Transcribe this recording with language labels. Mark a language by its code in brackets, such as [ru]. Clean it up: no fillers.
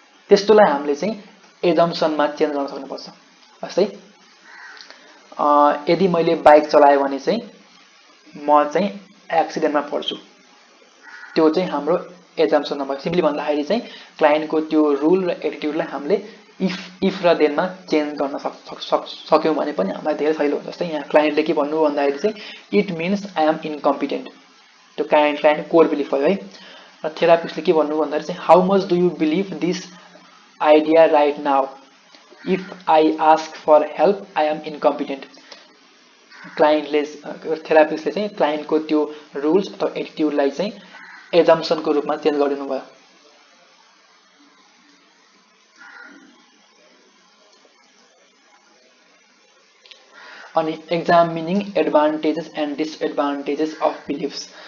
[ne] त्यस्तोलाई हामीले चाहिँ एजम्सनमा चेन्ज गर्न सक्नुपर्छ। जस्तै यदि मैले बाइक चलाएँ भने चाहिँ म चाहिँ एक्सिडेन्टमा पर्छु, त्यो चाहिँ हाम्रो एजम्सन भयो। सिम्पली भन्दाखेरि चाहिँ क्लाइन्टको त्यो रुल र एटिट्युडलाई हामीले इफ र देनमा चेन्ज गर्न सक्यौँ भने पनि हामीलाई धेरै सजिलो हुन्छ। जस्तै यहाँ क्लाइन्टले के भन्नु भन्दाखेरि चाहिँ [en] it means I am incompetent, [ne] त्यो क्लाइन्ट कोर बिलिफ भयो है। र थेरापिस्टले के भन्नु भन्दाखेरि चाहिँ [en] How much do you believe this idea right now, if I ask for help I am incompetent. [ne] क्लाइन्टले थेरापिस्टले चाहिँ क्लाइन्टको त्यो रुल्स अथवा एटिट्युडलाई चाहिँ एजम्सनको रूपमा चेन्ज गरिदिनु भयो। [en] अनि examining advantages and disadvantages of beliefs.